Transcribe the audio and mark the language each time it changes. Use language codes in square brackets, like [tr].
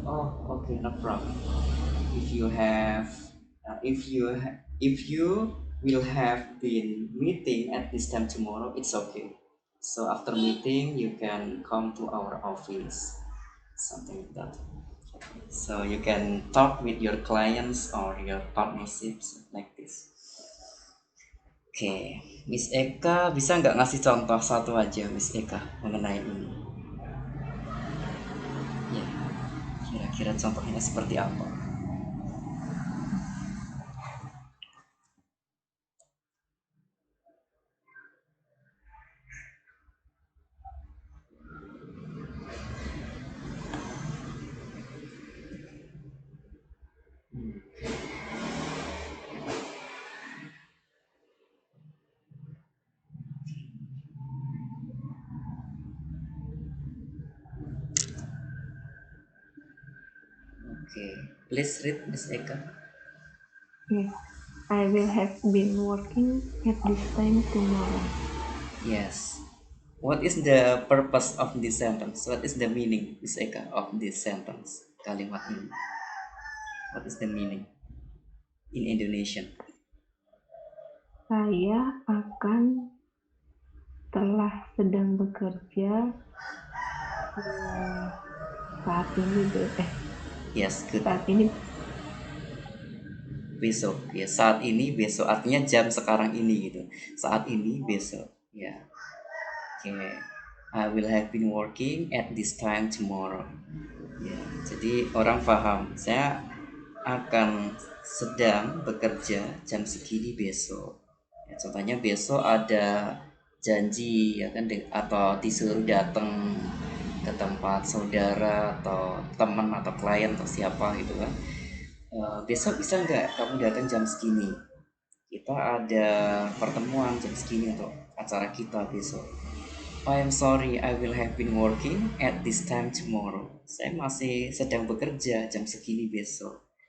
[en] Oh, okay, no problem. If you have, if you will have been meeting at this time tomorrow, it's okay. So after meeting, you can come to our office, something like that. So you can talk with your clients or your partnerships like this. [id] Oke, Miss Eka bisa nggak ngasih contoh satu aja Miss Eka mengenai ini? Ya, kira-kira contohnya seperti apa? [en] Oke, please read Miss Eka. Okay. I will have been working at this time tomorrow. Yes. What is the purpose of this sentence? What is the meaning, Miss Eka, of this sentence? [id] Kalimat ini. [en] What is the meaning in Indonesian? [id] Saya telah sedang bekerja saat ini [en] Yes, good. [id] saat ini Besok. Ya, saat ini, besok. Artinya jam sekarang ini gitu. Saat ini, besok. Ya. Oke. [en] I will have been working at this time tomorrow. [id] Ya, jadi orang paham. Saya akan sedang bekerja jam segini besok. Ya, contohnya besok ada janji ya kan atau disuruh datang ke tempat saudara atau teman atau klien atau siapa gitu kan. Besok bisa nggak kamu datang jam segini? Kita ada pertemuan jam segini untuk acara kita besok. [en] I am sorry, I will have been working at this time tomorrow. [id] Saya masih sedang bekerja jam segini besok.